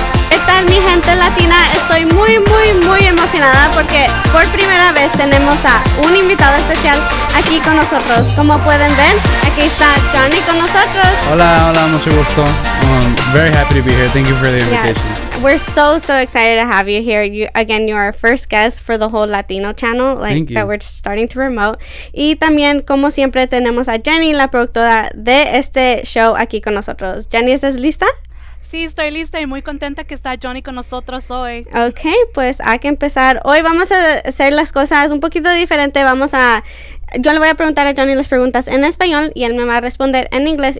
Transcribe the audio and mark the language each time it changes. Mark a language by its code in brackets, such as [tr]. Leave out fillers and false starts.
[es] ¿Qué tal, mi gente latina? Estoy muy emocionada porque por primera vez tenemos a un invitado especial aquí con nosotros. Como pueden ver, aquí está Johnny con nosotros. Hola, mucho gusto. [en] Very happy to be here. Thank you for the invitation. Yeah, we're so excited to have you here. You're our first guest for the whole Latino channel, that we're starting to promote. [es] Y también, como siempre, tenemos a Jenni, la productora de este show, aquí con nosotros. Jenni, ¿estás lista? Sí, estoy lista y muy contenta que está Johnny con nosotros hoy. Ok, pues hay que empezar. Hoy vamos a hacer las cosas un poquito diferente. Yo le voy a preguntar a Johnny las preguntas en español y él me va a responder en inglés.